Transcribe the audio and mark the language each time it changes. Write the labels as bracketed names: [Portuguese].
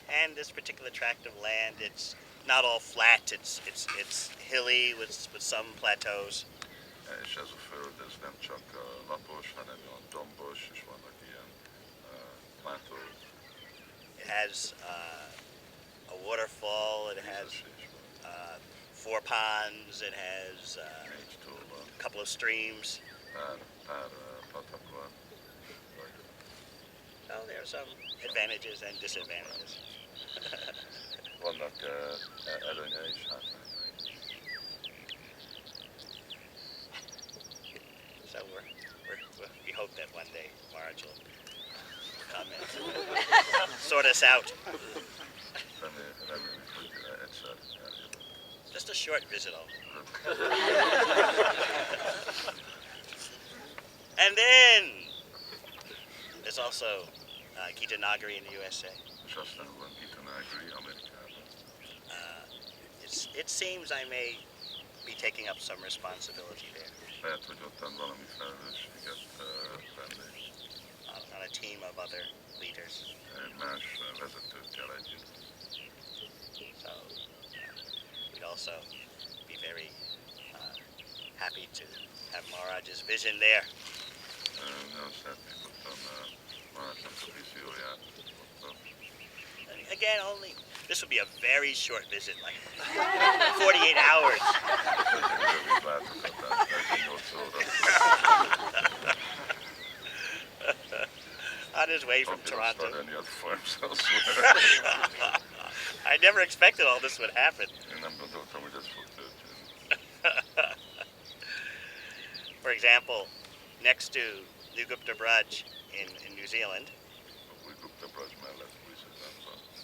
[English] again, this particular tract of land, it's not all flat. It's hilly with some plateaus. [Hungarian] És ez a föld, ez nem csak lapos, hanem olyan dombos, és vannak ilyen plátó [English] It has a waterfall. It has [Hungarian] vízesés van. [English] 4 ponds. It has [Hungarian] Négy tó van, [English] a couple of streams. [Hungarian] pár patak van. [English] So there are some advantages and disadvantages. [Hungarian] Vannak előnye és hátrányai. [English] So we hope that one day Marge will come and sort us out. [Hungarian] Reméljük, hogy egyszer eljövök. [English] Just a short visit only. And then there's also Gita Nagari in the USA. [Hungarian] És aztán van Gita Nagari Amerikában. [English] It seems I may be taking up some responsibility there [Hungarian] Lehet, hogy ottan valami felelősséget vennék [English] on a team of other leaders. [Hungarian] más vezetőkkel együtt. [English] So we'd also be very happy to have Maharaja's vision there. [Hungarian] Nagyon szeretnék ottan Maharajának a vízióját ottan. [English] Again, this would be a very short visit, like 48 hours. [Hungarian] Rövid látogatás, 48 óra. [English] On his way from Hope you don't start Toronto. any other farms elsewhere. I never expected all this would happen. [Hungarian] Én nem gondoltam, hogy ez fog történni. [English] For example, next to New Gupta Braj in New Zealand, [Hungarian] Új Gupta Braj mellett Új-Zélandban.